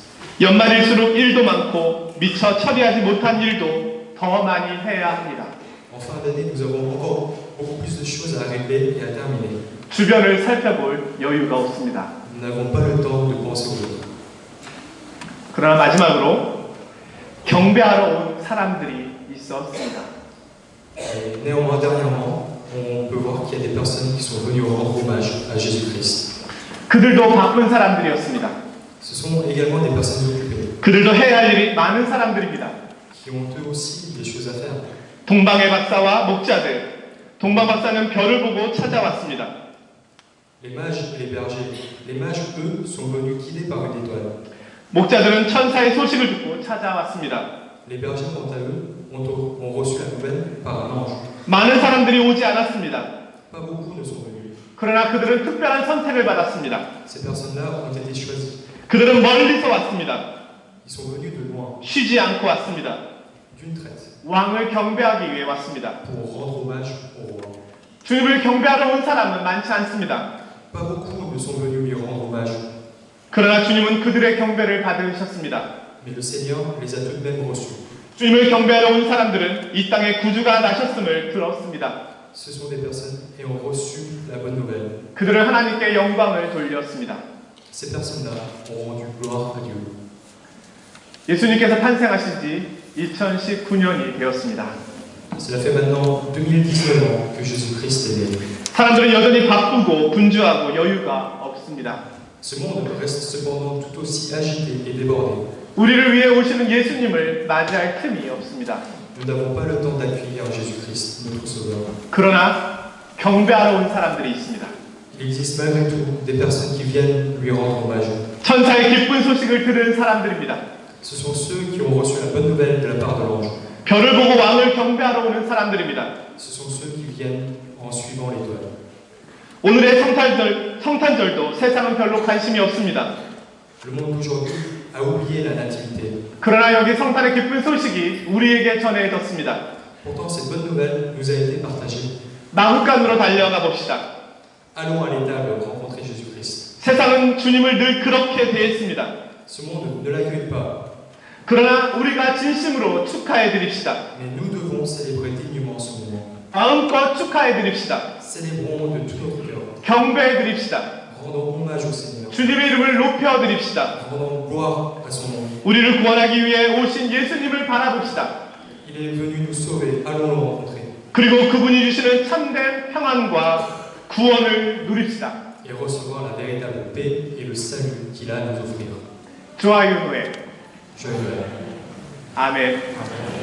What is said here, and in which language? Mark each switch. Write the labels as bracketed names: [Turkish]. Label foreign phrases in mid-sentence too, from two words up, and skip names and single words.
[Korean] 연말일수록 일도 많고 미처 처리하지 못한 일도 더 많이 해야 합니다. [French] En fin d'année, nous avons encore beaucoup plus de choses à régler et à terminer. [Korean] 주변을 살펴볼 여유가 없습니다. [French] Nous n'avons pas le temps de penser aux autres. [Korean] 그러나 마지막으로 경배하러 온 사람들이 있었습니다. [French] Et néanmoins, dernièrement, on peut voir qu'il y a des personnes qui sont venues rendre hommage à Jésus-Christ. [Korean] 그들도 바쁜 사람들이었습니다. [French] Ce sont également des personnes occupées, [Korean] 그들도 해야 할 일이 많은 사람들입니다. [French] qui ont eux aussi des choses à faire. [Korean] 동방의 박사와 목자들. 동방 박사는 별을 보고 찾아왔습니다. [French] Les mages et les bergers. Les mages, eux, sont venus guidés par une étoile. [Korean] 목자들은 천사의 소식을 듣고 찾아왔습니다. [French] Les bergers, quant à eux, ont reçu la nouvelle par un ange. [Korean] 많은 사람들이 오지 않았습니다. [French] Pas beaucoup ne sont venus. [Korean] 그러나 그들은 특별한 선택을 받았습니다. [French] Ces personnes-là ont été choisies. [Korean] 그들은 멀리서 왔습니다. [French] Ils sont venus de loin, [Korean] 쉬지 않고 왔습니다. [French] d'une traite, [Korean] 왕을 경배하기 위해 왔습니다. [French] pour rendre hommage au roi. [Korean] 주님을 경배하러 온 사람은 많지 않습니다. [French] Pas beaucoup ne sont venus lui rendre hommage, [Korean] 그러나 주님은 그들의 경배를 받으셨습니다. [French] mais le Seigneur les a tout de même reçus. [Korean] 주님을 경배하러 온 사람들은 이 땅에 구주가 나셨음을 들었습니다. [French] Ce sont des personnes ayant reçu la bonne nouvelle. [Korean] 그들은 하나님께 영광을 돌렸습니다. [French] Ces personnes-là ont rendu gloire à Dieu. [Korean] 예수님께서 탄생하신 지 2019년이 되었습니다. [French] Cela fait maintenant 2019 ans que Jésus-Christ est né. [Korean] 사람들은 여전히 바쁘고 분주하고 여유가 없습니다. [French] Ce monde reste cependant tout aussi agité et débordé. [Korean] 우리를 위해 오시는 예수님을 맞이할 틈이 없습니다. [French] Nous n'avons pas le temps d'accueillir Jésus-Christ, notre Sauveur. [Korean] 그러나 경배하러 온 사람들이 있습니다. [French] Il existe malgré tout des personnes qui viennent lui rendre hommage. [Korean] 천사의 기쁜 소식을 들은 사람들입니다. [French] Ce sont ceux qui ont reçu la bonne nouvelle de la part de l'ange. [Korean] 별을 보고 왕을 경배하러 오는 사람들입니다. [French] Ce sont ceux qui viennent en suivant l'étoile. [Korean] 오늘의 성탄절도 세상은 별로 관심이 없습니다. [French] Le monde d'aujourd'hui a oublié la nativité. [Korean] 그러나 여기 성탄의 기쁜 소식이 우리에게 전해졌습니다. [French] Pourtant, cette bonne nouvelle nous a été partagée. [Korean] 마구간으로 달려가 봅시다. [French] Allons à l'étable rencontrer Jésus-Christ. [Korean] 세상은 주님을 늘 그렇게 대했습니다. [French] Ce monde ne l'accueille pas, [Korean] 그러나 우리가 진심으로 축하해 드립시다. [French] mais nous devons célébrer dignement ce moment. [Korean] 마음껏 축하해 드립시다. [French] Célébrons de tout notre cœur. [Korean] 경배해 드립시다. [French] Rendons hommage au Seigneur. [Korean] 주님의 이름을 높여 드립시다. [French] Rendons gloire à son nom. [Korean] 우리를 구원하기 위해 오신 예수님을 바라봅시다. [French] Il est venu nous sauver. Allons le rencontrer. [Korean] 그리고 그분이 주시는 참된 평안과 구원을 누립시다. [French] Et recevoir la véritable paix et le salut qu'il a à nous offrir. [Korean] 주와 윤호의 [French] Joyeux Noël. [Korean] 아멘. [French] Amen.